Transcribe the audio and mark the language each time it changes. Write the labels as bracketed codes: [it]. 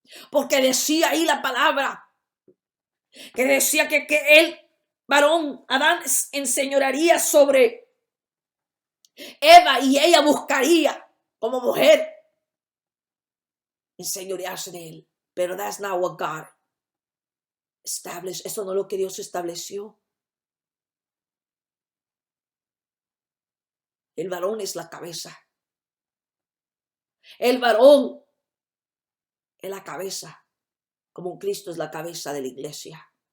[es] Porque decía ahí la palabra, que decía que el varón, Adán, enseñorearía sobre Eva y ella buscaría como mujer enseñorearse de él. [en] Pero that's not what God established. [es] Eso no es lo que Dios estableció. El varón es la cabeza. El varón es la cabeza, como Cristo es la cabeza de la iglesia.